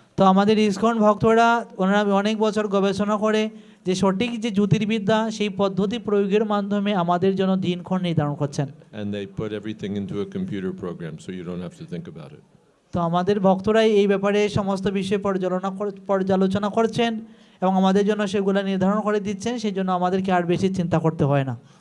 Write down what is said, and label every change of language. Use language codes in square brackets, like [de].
[bn] তো আমাদের ইসকন ভক্তরা ওনারা অনেক বছর গবেষণা করে যে সঠিক যে জ্যোতির্বিদ্যা সেই পদ্ধতি প্রয়োগের মাধ্যমে আমাদের জন্য দিনক্ষণ নির্ধারণ করছেন। [en] And they put everything into a computer program so you don't have to think about it. [bn] তো আমাদের ভক্তরাই এই ব্যাপারে সমস্ত বিষয়ে পর্যালোচনা করছেন এবং আমাদের জন্য সেগুলো নির্ধারণ করে দিচ্ছেন, সেই জন্য আমাদেরকে আর বেশি চিন্তা করতে হয় না।